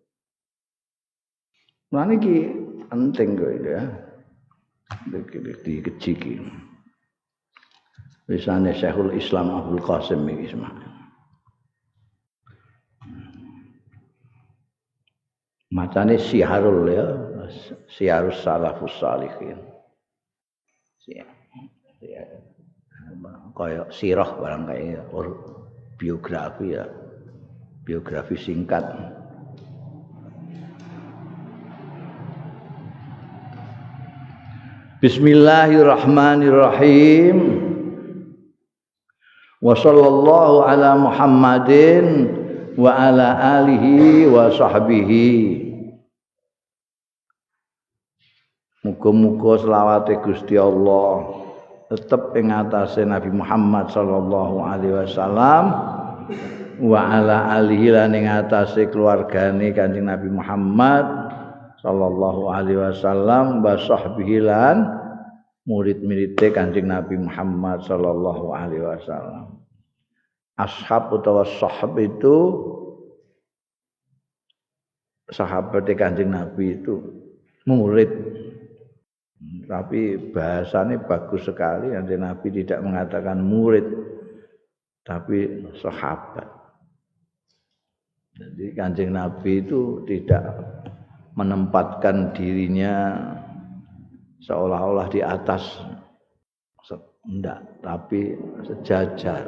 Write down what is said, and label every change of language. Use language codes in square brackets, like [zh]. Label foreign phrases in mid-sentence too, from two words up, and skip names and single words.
[jv] Nah niki penting kok ya. Dikeji iki. Wisane Syekhul Islam Abdul Qasim iki semana. Macane Syiharul ya, Syiarus Salafus Shalihin. Kayak sirah barang kayak biografi ya. Biografi singkat. [ar] بسم الله الرحمن الرحيم. وصلى الله على محمد وعلى آله وصحبه. [jv] Muga-muga selawate Gusti Allah tetep ing atase Nabi Muhammad [ar] صلى الله عليه وسلم وعلى آله [jv] lan ing atase keluargane Kanjeng Nabi Muhammad [ar] صلى الله عليه وسلم وصحبه [jv] lan murid-muride Kanjeng Nabi Muhammad [ar] صلى الله عليه وسلم. [id] Ashab utawa sahab itu sahabat Kanjeng Nabi itu murid, tapi bahasanya bagus sekali. Kanjeng Nabi tidak mengatakan murid tapi sahabat. Jadi Kanjeng Nabi itu tidak menempatkan dirinya seolah-olah di atas, enggak, tapi sejajar.